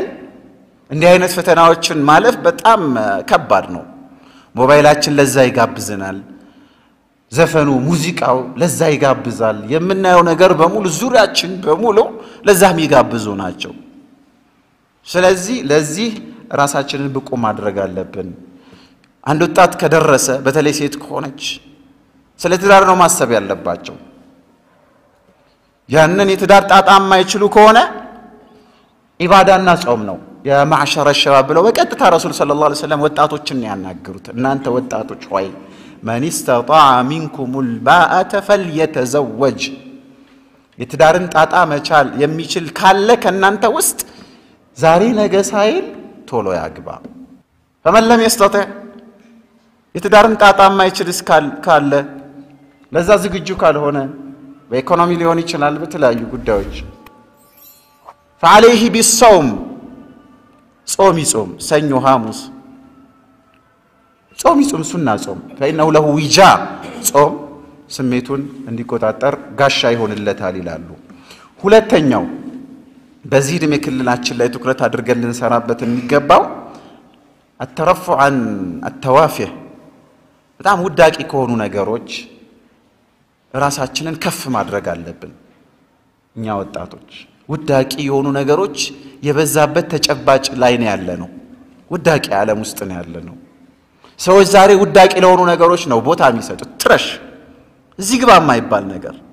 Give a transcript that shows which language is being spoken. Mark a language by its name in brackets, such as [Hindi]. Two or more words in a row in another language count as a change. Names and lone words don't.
[Amharic] እንዲህ አይነት ፈተናዎችን ማለፍ በጣም ከባድ ነው። ሞባይላችን ለዛ ይጋብዘናል። ዘፈኑ ሙዚቃው ለዛ ይጋብዛል የምናየው ነገር በሙሉ ዙሪያችን በሙሉ ለዛም ይጋብዙ ናቸው ስለዚህ ለዚህ ራሳችንን ብቁ ማድረግ አለብን አንድ ወጣት ከደረሰ በተለይ ሴት ከሆነች ስለ ትዳር ነው ማሰብ ያለባቸው ያንን የትዳር ጣጣ የማይችሉ ከሆነ ኢባዳና ጾም ነው [Arabic] يا معشر الشباب [Amharic] ብለው በቀጥታ [Arabic] رسول صلى الله عليه وسلم [Amharic] ወጣቶችን ያናገሩት እናንተ ወጣቶች ሆይ [Arabic] من استطاع منكم الباءة فليتزوج [Amharic] የትዳርን ጣጣ መቻል የሚችል ካለ ከናንተ ውስጥ ዛሬ ነገ ሳይል ቶሎ ያግባ [Arabic] فمن لم يستطع [Amharic] የትዳርን ጣጣ የማይችል ካለ ለዛ ዝግጁ ካልሆነ በኢኮኖሚ ሊሆን ይችላል በተለያዩ ጉዳዮች [Arabic] فعليه بالصوم [Amharic] ጾም ይጾም ሰኞ ሐሙስ ጾም ይጾም ሱና ጾም [Arabic] فإنه له وجاء [Amharic] ጾም ስሜቱን እንዲቆጣጠር ጋሻ ይሆንለታል ይላሉ ሁለተኛው በዚህ ዕድሜ ክልላችን ላይ ትኩረት አድርገን ልንሰራበት የሚገባው [Arabic] الترفع عن التوافه [Amharic] በጣም ውዳቂ ከሆኑ ነገሮች ራሳችንን ከፍ ማድረግ አለብን እኛ ወጣቶች ውዳቂ የሆኑ ነገሮች የበዛበት ተጨባጭ ላይ ነው ያለነው ውዳቂ ዓለም ውስጥ ነው ያለነው ሰዎች ዛሬ ውዳቂ ለሆኑ ነገሮች ነው ቦታ የሚሰጡት ትረሽ እዚህ ግባ የማይባል ነገር